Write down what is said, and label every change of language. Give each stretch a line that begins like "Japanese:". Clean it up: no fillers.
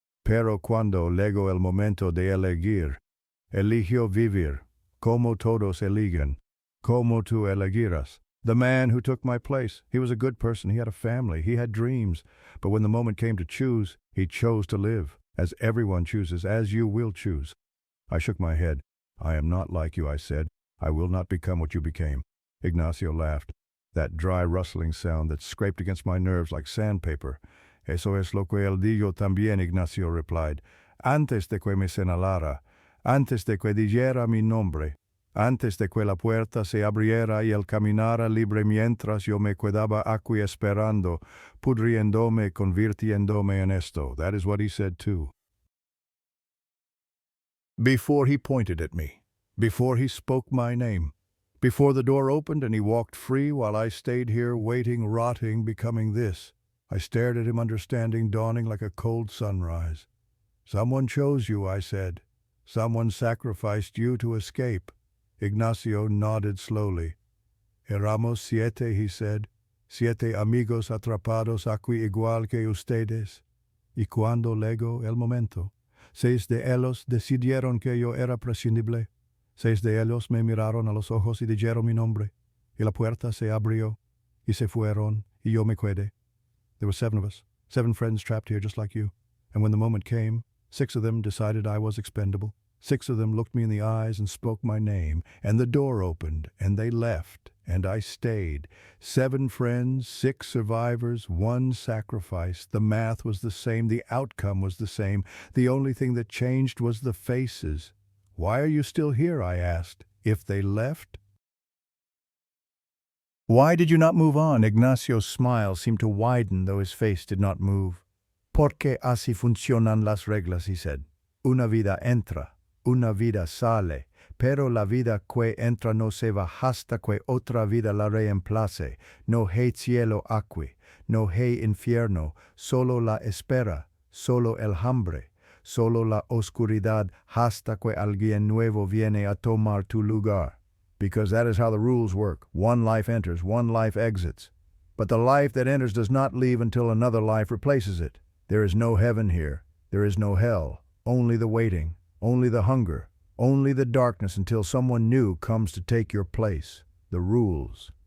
Spanish: Pero cuando llegó el momento de elegir, eligió vivir, como todos eligen, como tú elegirás."
English: The man who took my place, he was a good person, he had a family, he had dreams, but when the moment came to choose, he chose to live, as everyone chooses, as you will choose. I shook my head. "I am not like you," I said. "I will not become what you became." Ignacio laughed, that dry rustling sound that scraped against my nerves like sandpaper.
Spanish: "Eso es lo que él dijo también,"
English: Ignacio replied.
Spanish: "Antes de que me señalara, antes de que dijera mi nombre, antes de que la puerta se abriera y él caminara libre mientras yo me quedaba aquí esperando, pudriéndome, convirtiéndome en esto."
English: That is what he said too. Before he pointed at me, before he spoke my name, before the door opened and he walked free while I stayed here waiting, rotting, becoming this. I stared at him, understanding dawning like a cold sunrise. "Someone chose you," I said. "Someone sacrificed you to escape." Ignacio nodded slowly.
Spanish: "Éramos 7,
English: he said.
Spanish: siete amigos atrapados aquí igual que ustedes. Y cuando llegó el momento, 6 de ellos decidieron que yo era prescindible. 6 de ellos me miraron a los ojos y dijeron mi nombre. Y la puerta se abrió, y se fueron, y yo me quedé.
English: There were 7 of us, 7 friends trapped here just like you. And when the moment came, 6 of them decided I was expendable. 6 of them looked me in the eyes and spoke my name, and the door opened, and they left, and I stayed. 7 friends, 6 survivors, 1 sacrifice. The math was the same, the outcome was the same. The only thing that changed was the faces. Why are you still here, I asked. If they left? Why did you not move on? Ignacio's smile seemed to widen, though his face did not move.
Spanish: Porque así funcionan las reglas,
English: he said.
Spanish: Una vida entra, una vida sale, pero la vida que entra no se va hasta que otra vida la reemplace. No hay cielo aquí, no hay infierno, solo la espera, solo el hambre, solo la oscuridad hasta que alguien nuevo viene a tomar tu lugar.
English: Because that is how the rules work. One life enters, one life exits. But the life that enters does not leave until another life replaces it. There is no heaven here. There is no hell. Only the waiting, only the hunger, only the darkness until someone new comes to take your place. The rules.